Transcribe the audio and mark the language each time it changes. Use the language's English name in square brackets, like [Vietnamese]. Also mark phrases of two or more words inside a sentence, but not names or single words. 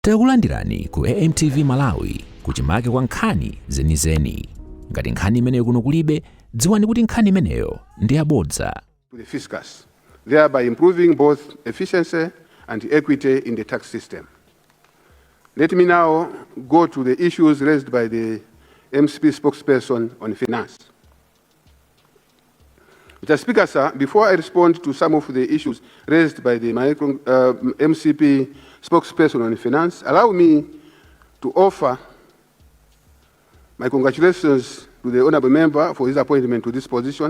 [Nyanja] Takulandirani ku AMTV Malawi kuchimake kwa nkhani zenizeni. Ngati nkhani imeneyo kuno kulibe, dziwani kuti nkhani imeneyo ndi yabodza. [English] To the fiscus, thereby improving both efficiency and equity in the tax system. Let me now go to the issues raised by the MCP spokesperson on finance. Mr. Speaker, sir, before I respond to some of the issues raised by the MCP spokesperson on finance, allow me to offer my congratulations to the honorable member for his appointment to this position.